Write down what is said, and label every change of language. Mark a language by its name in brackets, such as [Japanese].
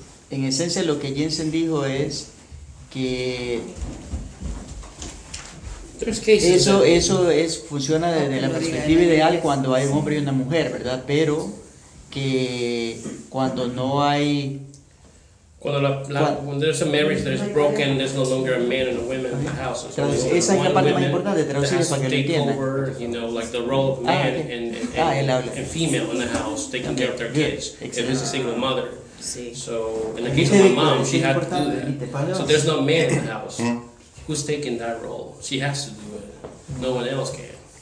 [Spanish] En esencia, lo que Jensen dijo es que eso es, funciona desde la perspectiva ideal cuando hay un hombre y una mujer, ¿verdad? Pero que cuando no hay [English] Cuando when there's a marriage that is broken, there's no longer a man and a woman in the house. [Spanish] Entonces, esa es la parte más importante, traducir para que lo entiendan. [English] Over, you know, like the role of man and female in the house, taking care of their kids. Excellent. If it's a single mother. [Spanish] Sí. [English] So, in the case of my mom, she had to do that. So there's no man in the house. Who's taking that role? She has to do it. No one else can.